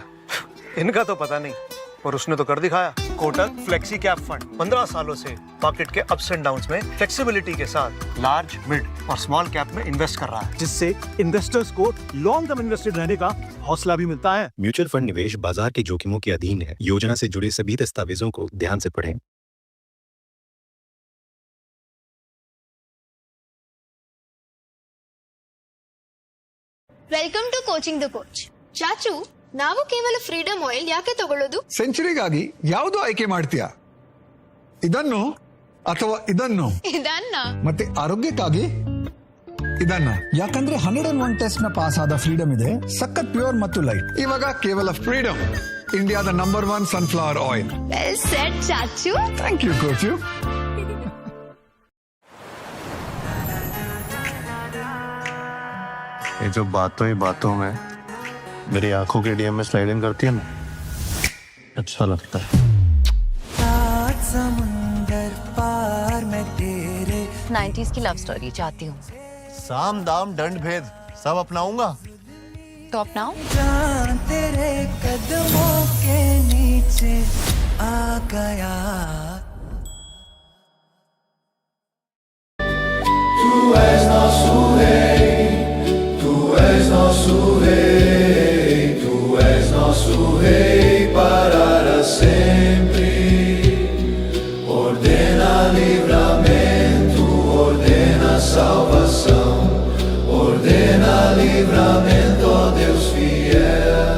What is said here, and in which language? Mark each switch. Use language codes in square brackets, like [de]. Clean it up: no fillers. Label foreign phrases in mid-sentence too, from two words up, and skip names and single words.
[hi] इनका तो पता नहीं, पर उसने तो कर दिखाया। कोटक फ्लेक्सी कैप फंड 15 सालों से मार्केट के [en] ups and downs [hi] में फ्लेक्सिबिलिटी के साथ लार्ज, मिड और [en] small cap [hi] में इन्वेस्ट कर रहा है, जिससे इन्वेस्टर्स को [en] long term [hi] इन्वेस्टेड रहने का हौसला भी मिलता है। [en] mutual fund [hi] निवेश बाजार के जोखिमों के अधीन है। योजना से जुड़े सभी दस्तावेजों को ध्यान से पढ़ें। [en] Welcome to coaching the coach. [kn] ಚಾಚು, ನಾವು ಕೇವಲ ಫ್ರೀಡಮ್ ಆಯಿಲ್ ಯಾಕೆ ತಗೊಳ್ಳೋದು? ಸೆಂಚುರಿಗಾಗಿ ಯಾವುದು ಆಯ್ಕೆ ಮಾಡ್ತೀಯಾ? ಇದನ್ನು ಅಥವಾ ಇದನ್ನು? ಇದನ್ನ. ಮತ್ತೆ ಆರೋಗ್ಯಕ್ಕಾಗಿ ಇದನ್ನ ಯಾಕಂದ್ರೆ 101 ಟೆಸ್ಟ್ ನ ಪಾಸ್ ಆದ ಫ್ರೀಡಮ್ ಇದೆ ಸಖತ್ ಪ್ಯೂರ್ ಮತ್ತು ಲೈಟ್ ಇವಾಗ ಕೇವಲ ಫ್ರೀಡಮ್ ಇಂಡಿಯಾದ [en] number 1 sunflower oil well set ಚಾಚು thank you ಕೋಚು [hi] ये जो बातों ही बातों में मेरी आंखों के डीएम में स्लाइडिंग करती है ना अच्छा लगता है समुंदर पार मैं तेरे 90s की [en] love story [hi] चाहती हूँ साम दाम दंड भेद सब अपनाऊंगा तो अपनाओ जान तेरे कदमों के नीचे आ गया [pt] Tu és nosso rei, tu és nosso rei, tu és nosso rei para sempre. Ordena livramento, ordena salvação, ordena livramento, ó Deus fiel.